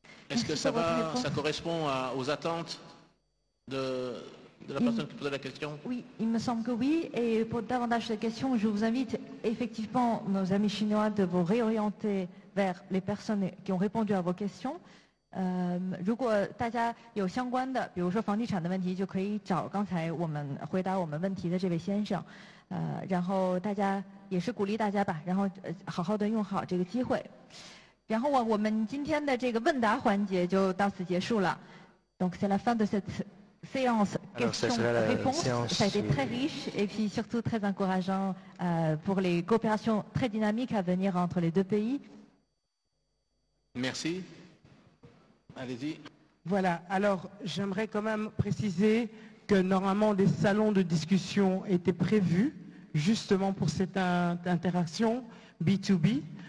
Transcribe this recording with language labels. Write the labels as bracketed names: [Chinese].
[French] Est-ce que ça correspond aux attentes de de la personne qui posait la question? Oui, il me semble que oui. Et pour davantage de questions, je vous invite effectivement, nos amis chinois, de vous réorienter vers les personnes qui ont répondu à vos questions. [Chinese] 如果大家有相关的，比如说房地产的问题，就可以找刚才我们回答我们问题的这位先生。然后大家也是鼓励大家吧，然后好好的用好这个机会。然后我们今天的这个问答环节就到此结束了。 [French] Donc c'est la fin de cette séance questions-réponses. Ça a été très riche et puis surtout très encourageant pour les coopérations très dynamiques à venir entre les deux pays. Merci. Allez-y. Voilà, alors j'aimerais quand même préciser que normalement des salons de discussion étaient prévus justement pour cette interaction B2B,